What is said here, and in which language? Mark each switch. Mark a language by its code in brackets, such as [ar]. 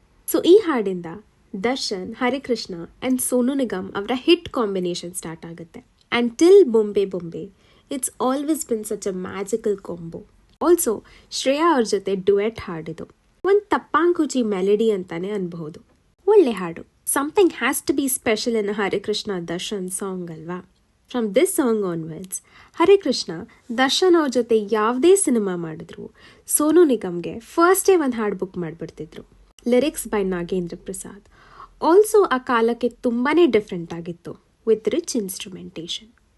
[kn] So ಈ ಹಾಡಿಂದ Darshan, Harikrishna and Sonu Nigam ಅವರ hit combination start ಆಗುತ್ತೆ. [en] And till Bombe Bombe it's always been such a magical combo. [kn] Also Shreya ಅವ್ರ ಜೊತೆ duet ಹಾಡಿದು ಒಂದು ತಪ್ಪಾಂಕುಚಿ ಮೆಲಡಿ ಅಂತಾನೆ ಅನ್ಬಹುದು. ಒಳ್ಳೆ ಹಾಡು. [en] Something has to be special in a Harikrishna Darshan song ಅಲ್ವಾ? From this song onwards, [kn] Harikrishna Darshan ಅವ್ರ ಜೊತೆ ಯಾವುದೇ ಸಿನಿಮಾ ಮಾಡಿದ್ರು ಸೋನು ನಿಗಮ್ಗೆ ಫಸ್ಟೇ ಒಂದು ಹಾಡು book ಮಾಡಿಬಿಡ್ತಿದ್ರು. [en] lyrics by [kn] Nagendra Prasad. Also ಆ ಕಾಲಕ್ಕೆ ತುಂಬಾ ಡಿಫ್ರೆಂಟ್ ಆಗಿತ್ತು, [en] With rich instrumentation.